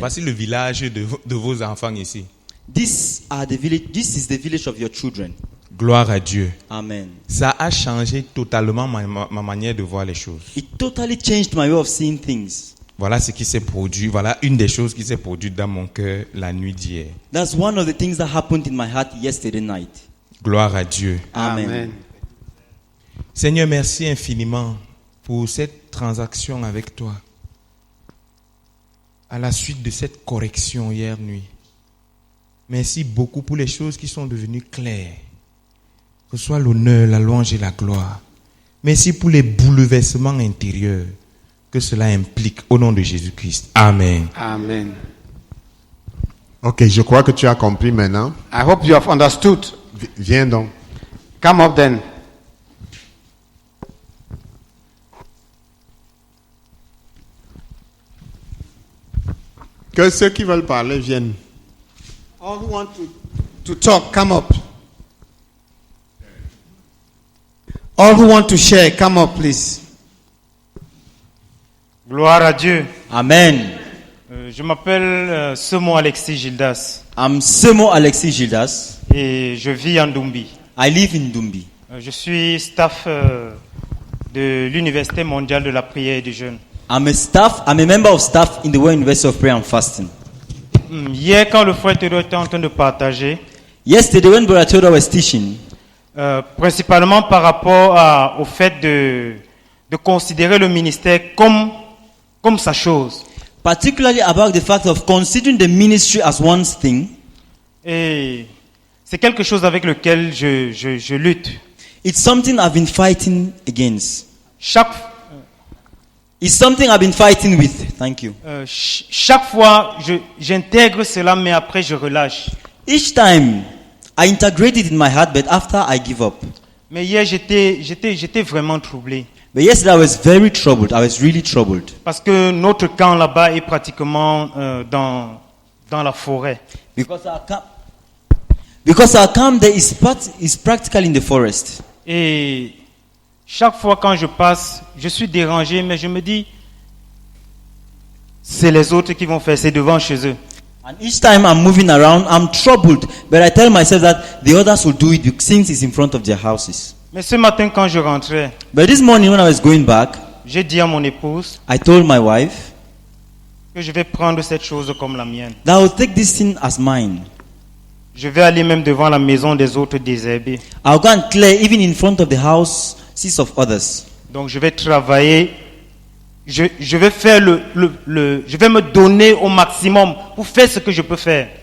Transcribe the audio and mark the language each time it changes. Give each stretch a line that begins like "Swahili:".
French: Voici le village de vos enfants ici.
English: This is the village of your children.
French: Gloire à Dieu. Amen. Ça a changé totalement ma manière de voir les choses.
English: It totally changed my way of seeing things.
French: Voilà ce qui s'est produit. Voilà une des choses qui s'est produite dans mon cœur la nuit d'hier.
English: That's one of the things that happened in my heart yesterday night.
French: Gloire à Dieu. Amen. Seigneur, merci infiniment pour cette transaction avec toi. À la suite de cette correction hier nuit. Merci beaucoup pour les choses qui sont devenues claires. Que ce soit l'honneur, la louange et la gloire. Merci pour les bouleversements intérieurs que cela implique au nom de Jésus-Christ. Amen. Amen. Ok, je crois que tu as compris maintenant.
English: I hope you have understood.
French: Viens donc.
English: Come up then.
French: Que ceux qui veulent parler viennent.
English: All who want to talk, come up. All who want to share, come up, please.
French: Gloire à Dieu. Amen. Je m'appelle Semo Alexis Gildas
English: I'm Semo Alexis Gildas.
French: et je vis en Dumbi.
English: I live in Dumbi.
French: Je suis staff de l'Université mondiale de la prière et du jeûne.
English: I'm a member of staff in the World University of Prayer and Fasting.
French: Hier, quand le frère Théodore était en train de partager,
English: Yesterday, when Brother Theodore was teaching,
French: principalement par rapport au fait de considérer le ministère comme sa chose.
English: particularly about the fact of considering the ministry as one thing,
French: Et c'est quelque chose avec lequel je lutte.
English: it's something I've been fighting against. It's something I've been fighting with. Thank you.
French: Chaque fois, j'intègre cela, mais après je relâche.
English: Each time, I integrate it in my heart, but after I give up.
French: Mais hier, j'étais vraiment troublé.
English: But yesterday I was very troubled. I was really troubled.
French: Parce que notre camp là-bas est pratiquement dans la forêt.
English: Because our camp there is practically in the forest.
French: Et chaque fois quand je passe, je suis dérangé, mais je me dis, c'est les autres qui vont faire, c'est devant chez eux.
English: And each time I'm moving around, I'm troubled. But I tell myself that the others will do it since it's in front of their houses.
French: Mais ce matin quand je rentrais,
English: But this morning when I was going back,
French: j'ai dit à mon épouse
English: I told my wife
French: que je vais prendre cette chose comme la mienne.
English: that I will take this thing as mine.
French: Je vais aller même devant la maison des autres désherbés.
English: I'll go and clear even in front of the houses of others.
French: Donc je vais travailler, je vais faire je vais me donner au maximum pour faire ce que je peux faire.